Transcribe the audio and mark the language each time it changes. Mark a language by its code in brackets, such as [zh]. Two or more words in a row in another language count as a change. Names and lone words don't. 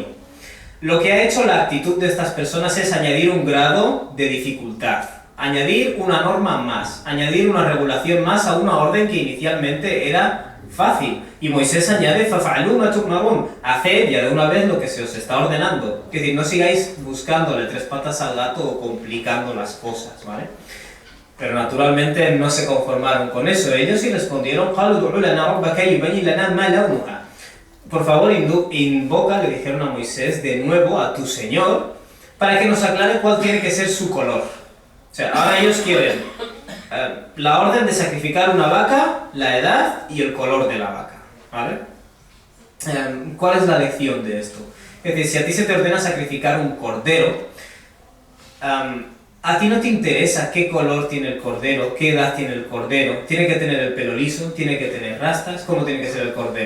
[es] Lo que ha hecho la actitud de estas personas es añadir un grado de dificultad, añadir una norma más, añadir una regulación más a una orden que inicialmente era fácil. Y Moisés añade, [ar] فافعلوا ما تؤمرون, [es] haced ya de una vez lo que se os está ordenando. Es decir, no sigáis buscándole tres patas al gato o complicando las cosas, ¿vale? Pero naturalmente no se conformaron con eso. Ellos sí respondieron, [ar] قالوا ادع لنا ربك يبين لنا ما لونها. [es] Por favor, invoca, le dijeron a Moisés, de nuevo a tu Señor, para que nos aclare cuál tiene que ser su color. O sea, ahora ellos quieren la orden de sacrificar una vaca, la edad y el color de la vaca, ¿vale? ¿Cuál es la lección de esto? Es decir, si a ti se te ordena sacrificar un cordero, a ti no te interesa qué color tiene el cordero, qué edad tiene el cordero, tiene que tener el pelo liso, tiene que tener rastas, ¿cómo tiene que ser el cordero?